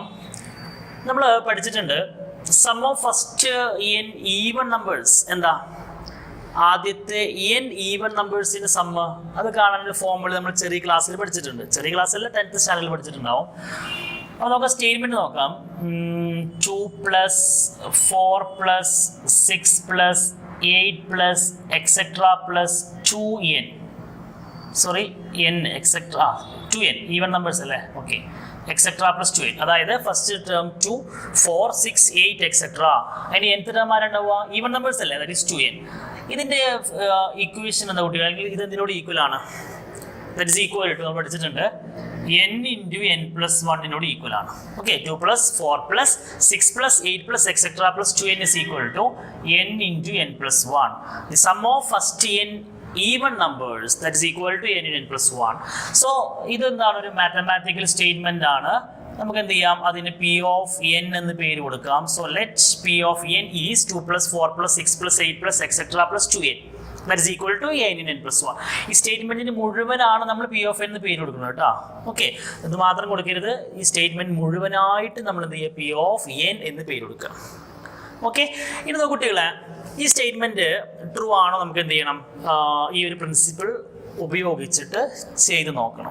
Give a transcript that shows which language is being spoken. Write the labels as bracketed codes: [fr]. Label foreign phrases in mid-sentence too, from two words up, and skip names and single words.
[ml] നമ്മൾ പഠിച്ചിട്ടുണ്ട് [en] sum of first n even numbers. [ml] എന്താ ആദ്യത്തെ n [en] even numbers [ml] സമ്മ്, അത് കാണാനുള്ള ഫോർമുല നമ്മൾ ചെറിയ ക്ലാസ്സിൽ പഠിച്ചിട്ടുണ്ട്. ചെറിയ ക്ലാസ്സിൽ 10th സ്റ്റാൻഡേർഡിൽ പഠിച്ചിട്ടുണ്ടാവും. അപ്പോൾ നമുക്ക് സ്റ്റേറ്റ്മെന്റ് നോക്കാം. [en] 2 plus 4 plus 6 plus 8 plus etc plus 2n. [ml] സോറി, [en] n etcetera 2n even numbers [ml] അല്ലേ. ഓക്കെ, [en] etcetera plus 2n, [ml] അതായത് [en] first term 2, 4, 6, 8 etcetera. [ml] അതിന് [en] nth term [ml] ആരുണ്ടാവുക, [en] even numbers [ml] അല്ലേ, [en] that is 2n. [ml] ഇതിൻ്റെ ഇക്വേഷൻ എന്താ കുട്ടികൾ, അല്ലെങ്കിൽ ഇത് എന്തിനോട് ഈക്വൽ ആണ്? [en] that is equal to, [ml] നമ്മൾ പഠിച്ചിട്ടുണ്ട്, [en] n into n plus 1 [ml] ഈക്വൽ ആണ്. [en] ഓക്കെ, 2 plus 4 plus 6 plus 8 plus etc plus 2n is equal to n into n plus 1. The sum of first n even numbers, that is equal to n into n plus 1. [ml] So ഇത് എന്താണ്, ഒരു [en] mathematical statement [ml] ആണ്. നമുക്ക് എന്ത് ചെയ്യാം, അതിന് [en] P of n [ml] എന്ന് പേര് കൊടുക്കാം. [en] so let P of n is 2 plus 4 plus 6 plus 8 plus etc plus 2n. That is equal to n in n plus 1. [ml] ഈ സ്റ്റേറ്റ്മെന്റിന് മുഴുവനാണ് നമ്മൾ [en] P of n [ml] എന്ന് പേര് കൊടുക്കുന്നത് കേട്ടോ. ഓക്കെ, ഇത് മാത്രം കൊടുക്കരുത്, ഈ സ്റ്റേറ്റ്മെന്റ് മുഴുവനായിട്ട് നമ്മൾ എന്ത് ചെയ്യുക, [en] P of n [ml] എന്ന് പേര് കൊടുക്കുക. ഓക്കെ, ഇനി നോക്കൂ കുട്ടികളെ, ഈ സ്റ്റേറ്റ്മെന്റ് ട്രൂ ആണോ നമുക്ക് എന്ത് ചെയ്യണം, ഈ ഒരു പ്രിൻസിപ്പിൾ ഉപയോഗിച്ചിട്ട് ചെയ്ത് നോക്കണം.